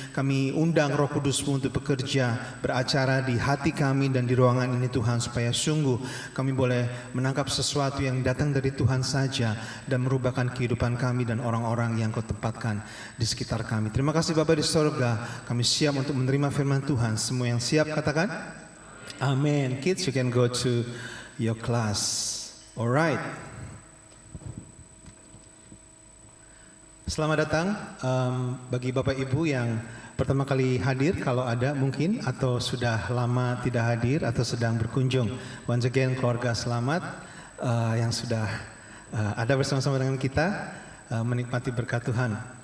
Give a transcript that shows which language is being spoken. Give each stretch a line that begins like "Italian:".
Indonesian: Kami undang Roh Kudus-Mu untuk bekerja, beracara di hati kami dan di ruangan ini Tuhan supaya sungguh kami boleh menangkap sesuatu yang datang dari Tuhan saja dan merubahkan kehidupan kami dan orang-orang yang Kau tempatkan di sekitar kami. Terima kasih Bapa di sorga, kami siap untuk menerima firman Tuhan. Semua yang siap katakan amin.
English: Kids, you can go to your class. Alright.
Indonesian: Selamat datang bagi Bapak Ibu yang pertama kali hadir, kalau ada mungkin, atau sudah lama tidak hadir atau sedang berkunjung.
English: Once again
Indonesian: keluarga selamat yang sudah ada bersama-sama dengan kita, menikmati berkat Tuhan.